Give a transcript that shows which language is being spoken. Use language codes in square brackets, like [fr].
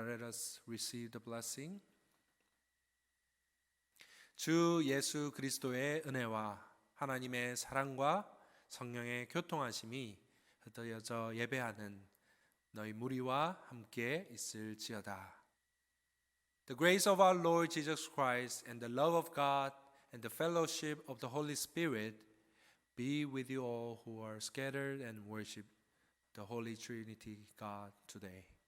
[en] Let us receive the blessing. [ko] 주 예수 그리스도의 은혜와 하나님의 사랑과 성령의 교통하심이 흩어져 예배하는 너희 무리와 함께 있을지어다. [en] The grace of our Lord Jesus Christ and the love of God and the fellowship of the Holy Spirit be with you all who are scattered and worship the Holy Trinity God today.